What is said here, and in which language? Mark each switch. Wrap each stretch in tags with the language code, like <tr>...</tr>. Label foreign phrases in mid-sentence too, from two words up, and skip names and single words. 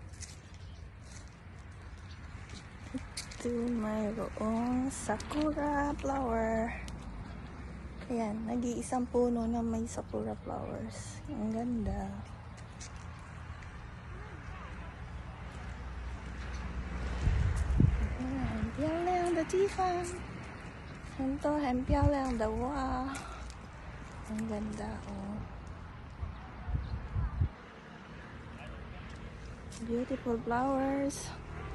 <tl>Ito mayroong sakura flower. Ayan, nag-iisang puno na may sakura flowers. Ang ganda. Ayan,</tl> <zh>很漂亮的地方，很多很漂亮的花。</zh> <tl>ang ganda oh.</tl> <en>Beautiful flowers.</en>